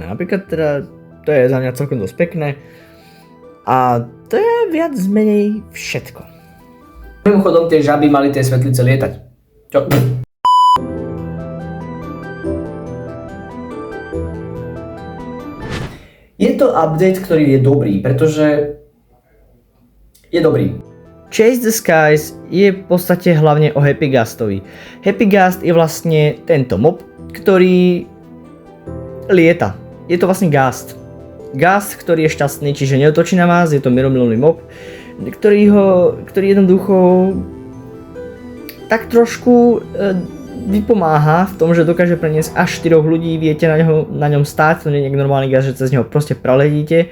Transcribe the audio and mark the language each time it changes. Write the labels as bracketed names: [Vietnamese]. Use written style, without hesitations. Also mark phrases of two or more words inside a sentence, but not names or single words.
[Slovak] Napríklad teda to je za mňa celkom dosť pekné. A to je viac menej všetko. Mimochodom tie žaby mali tie svetlice lietať. Čo? Je to update, ktorý je dobrý, pretože je dobrý. Chase the Skies je v podstate hlavne o Happy Ghastovi. Happy Ghast je vlastne tento mob, ktorý lieta. Je to vlastne Ghast. Ghast, ktorý je šťastný, čiže neotočí na vás, je to miromilovný mob, ktorý jednoducho tak trošku vypomáha v tom, že dokáže preniesť až 4 ľudí, viete na ňom stáť, to nie je normálny Ghast, že cez neho proste preledíte.